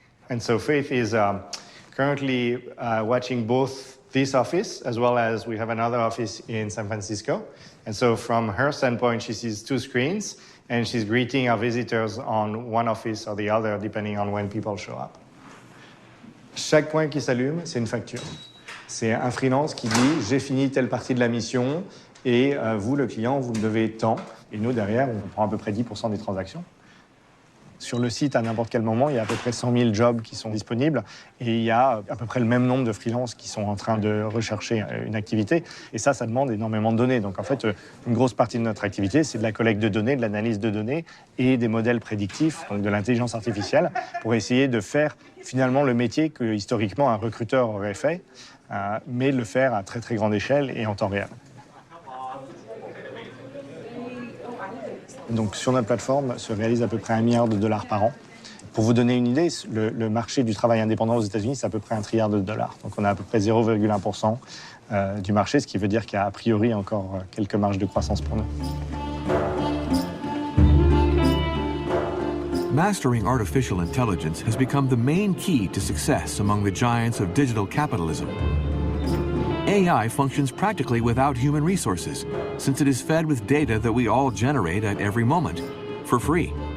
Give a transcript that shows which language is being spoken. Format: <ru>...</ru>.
<en>And so Faith is currently watching both this office, as well as we have another office in San Francisco. And so from her standpoint, she sees two screens, and she's greeting our visitors on one office or the other, depending on when people show up.</en> <fr>Chaque point qui s'allume, c'est une facture. C'est un freelance qui dit « j'ai fini telle partie de la mission, et vous, le client, vous me devez tant ». Et nous, derrière, on prend à peu près 10% des transactions. Sur le site, à n'importe quel moment, il y a à peu près 100 000 jobs qui sont disponibles et il y a à peu près le même nombre de freelances qui sont en train de rechercher une activité. Et ça demande énormément de données. Donc en fait, une grosse partie de notre activité, c'est de la collecte de données, de l'analyse de données et des modèles prédictifs, donc de l'intelligence artificielle, pour essayer de faire finalement le métier que historiquement un recruteur aurait fait, mais le faire à très très grande échelle et en temps réel. Donc sur notre plateforme se réalise à peu près $1 milliard par an. Pour vous donner une idée, le marché du travail indépendant aux États-Unis, c'est à peu près $1 trillion. Donc on a à peu près 0,1% du marché, ce qui veut dire qu'il y a a priori encore quelques marges de croissance pour nous.</fr> <en>Mastering artificial intelligence has become the main key to success among the giants of digital capitalism. AI functions practically without human resources, since it is fed with data that we all generate at every moment, for free.</en>